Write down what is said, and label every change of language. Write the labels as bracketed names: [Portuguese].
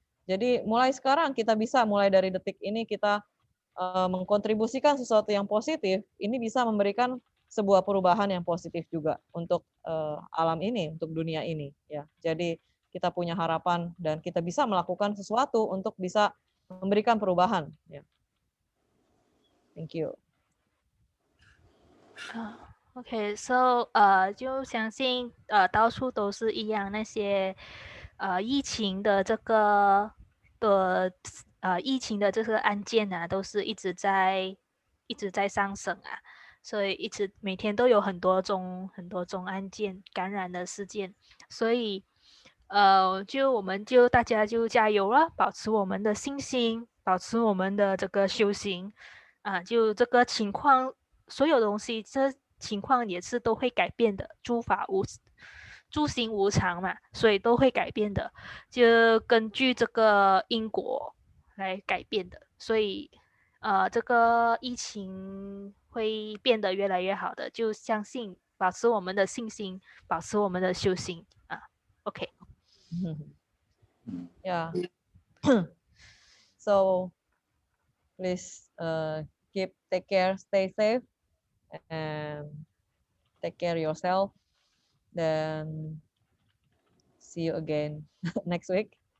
[Indonesian] Jadi mulai sekarang kita bisa mulai dari detik ini kita mengkontribusikan sesuatu yang positif, ini bisa memberikan sebuah perubahan yang positif juga untuk alam ini, untuk dunia ini. Ya, jadi kita punya harapan dan kita bisa melakukan sesuatu untuk bisa memberikan perubahan. [English] Ya. Thank you. OK， so [Chinese] 就相信到处都是一样，那些疫情的这个疫情的这个案件啊，都是一直在上升啊，所以每天都有很多宗案件感染的事件，所以我们大家就加油了，保持我们的信心，保持我们的这个修行啊，就这个情况，所有东西这情况也是都会改变的，诸行无常嘛，所以都会改变的，就根据这个因果来改变的，所以这个疫情会变得越来越好的，就相信，保持我们的信心，保持我们的修行啊。 OK。 Yeah. [English] So please take care, stay safe, and take care yourself. Then see you again next week.